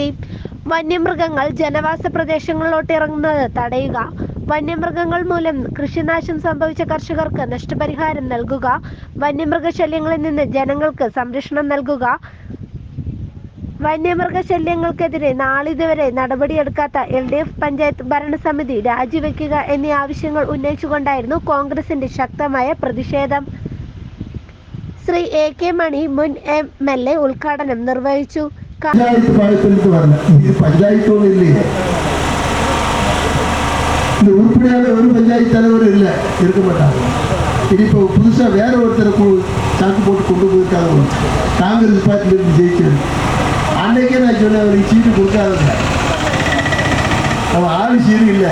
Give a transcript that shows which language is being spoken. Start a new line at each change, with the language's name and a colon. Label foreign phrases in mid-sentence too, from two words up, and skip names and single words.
Malayalam: വന്യമൃഗങ്ങൾ ജനവാസ പ്രദേശങ്ങളിലോട്ട് ഇറങ്ങുന്നത് തടയുക, വന്യമൃഗങ്ങൾ മൂലം കൃഷിനാശം സംഭവിച്ച കർഷകർക്ക് നഷ്ടപരിഹാരം നൽകുക, വന്യമൃഗശല്യങ്ങളിൽ നിന്ന് ജനങ്ങൾക്ക് സംരക്ഷണം നൽകുക, വന്യമൃഗശല്യങ്ങൾക്കെതിരെ നാളിതുവരെ നടപടിയെടുക്കാത്ത LDF പഞ്ചായത്ത് ഭരണസമിതി രാജിവെക്കുക എന്നീ ആവശ്യങ്ങൾ ഉന്നയിച്ചുകൊണ്ടായിരുന്നു കോൺഗ്രസിന്റെ ശക്തമായ പ്രതിഷേധം. ശ്രീ AK മണി മുൻ MLA ഉദ്ഘാടനം നിർവഹിച്ചു.
Tamil: ஒரு பஞ்சாயத்து தலைவர் இல்லை இருக்க மாட்டாங்க. இப்போ புதுசாக வேற ஒருத்தரை சாக்கு போட்டு கொண்டு போயிருக்காங்க. காங்கிரஸ் பார்ட்டிலேருந்து ஜெயிச்சது அன்னைக்கே நான் சொன்னேன், அவருக்கு சீட்டு கொடுக்காதுங்க, அவன் ஆள் சீரு இல்லை.